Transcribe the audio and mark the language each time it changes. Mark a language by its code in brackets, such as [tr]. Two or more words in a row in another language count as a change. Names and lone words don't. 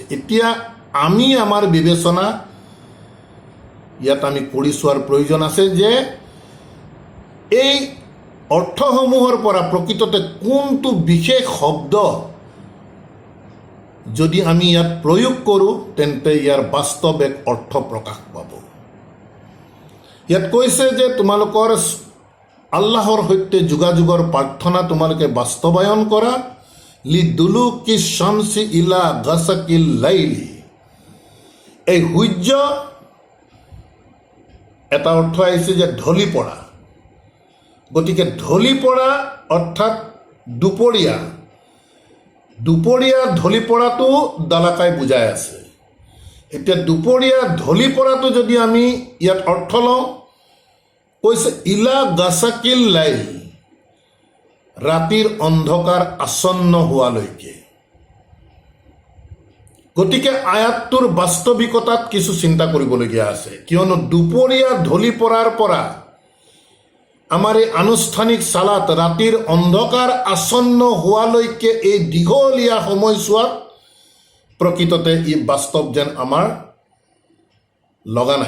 [as] এতিয়া আমি আমাৰ বিবেচনা ইয়াত আমি কৰি চোৱাৰ প্ৰয়োজন আছে যে এই অৰ্থসমূহৰ পৰা প্ৰকৃততে কোনটো বিশেষ শব্দ যদি আমি ইয়াত প্ৰয়োগ কৰোঁ তেন্তে ইয়াৰ বাস্তৱ এক অৰ্থ প্ৰকাশ পাব। ইয়াত কৈছে যে তোমালোকৰ আল্লাহৰ সৈতে যোগাযোগৰ প্ৰাৰ্থনা তোমালোকে বাস্তৱায়ন কৰা, [ar] لدلوك الشمس إلى غسق الليل. [as] এই সূৰ্য এটা অৰ্থ আহিছে যে ঢলি পৰা, গতিকে ঢলি পৰা অৰ্থাৎ দুপৰীয়া ঢলি পৰাটো দালাকাই বুজাই আছে। এতিয়া দুপৰীয়া ঢলি পৰাটো যদি আমি ইয়াত অৰ্থ লওঁ, কৈছে [ar] إلى غسق الليل, [as] ৰাতিৰ অন্ধকাৰ আচ্ছন্ন হোৱালৈকে। গতিকে আয়াতটোৰ বাস্তৱিকতাত কিছু চিন্তা কৰিবলগীয়া আছে, কিয়নো দুপৰীয়া ঢলি পৰাৰ পৰা আমাৰ এই আনুষ্ঠানিক চালাত ৰাতিৰ অন্ধকাৰ আচ্ছন্ন হোৱালৈকে এই দীঘলীয়া সময়ছোৱাত প্ৰকৃততে ই বাস্তৱ যেন আমাৰ লগা নাই।